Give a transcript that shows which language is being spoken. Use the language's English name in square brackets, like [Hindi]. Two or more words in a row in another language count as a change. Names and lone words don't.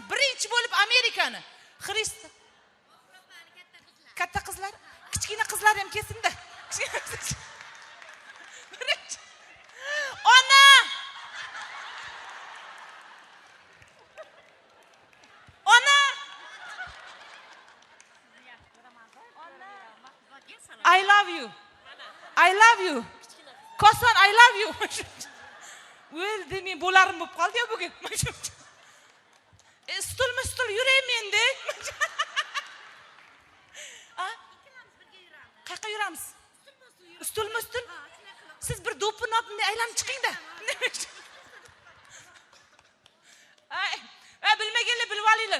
[Uzbek] Birinchi bo'lib Amerikani, Xristo. Katta qizlar, kichkina qizlar ham kelsin-da. Ona! Ona! [English] I love you. I love you. Koson, I love you. [Uzbek] O'ldi, men bo'larim bo'lib qoldi-ya bugun. Stul yuraymi endi? Qayerga yuramiz? Ustulmi? Siz bir do'pini olib aylanib chiqing-da. Bilmaganlar bilib olinglar.